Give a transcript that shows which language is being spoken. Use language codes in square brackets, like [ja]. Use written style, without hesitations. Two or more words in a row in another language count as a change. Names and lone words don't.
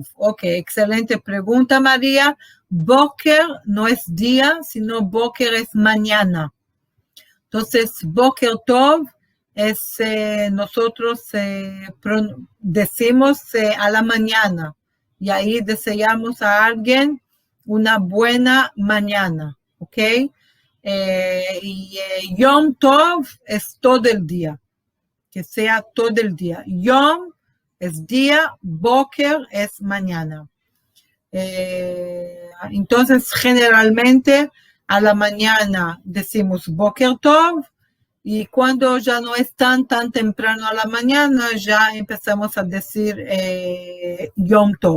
[es] Ok, excelente pregunta, María. Boker no es día, sino Boker es mañana. Entonces, [he] בוקר טוב [es] es, nosotros decimos a la mañana, y ahí deseamos a alguien una buena mañana, ¿ok? [he] יום טוב [es] es todo el día, que sea todo el día. Yom es día, Boker es mañana. Entonces, generalmente a la mañana decimos [he] בוקר טוב, [es] y cuando ya no es tan temprano a la mañana, ya empezamos a decir [he] יום טוב.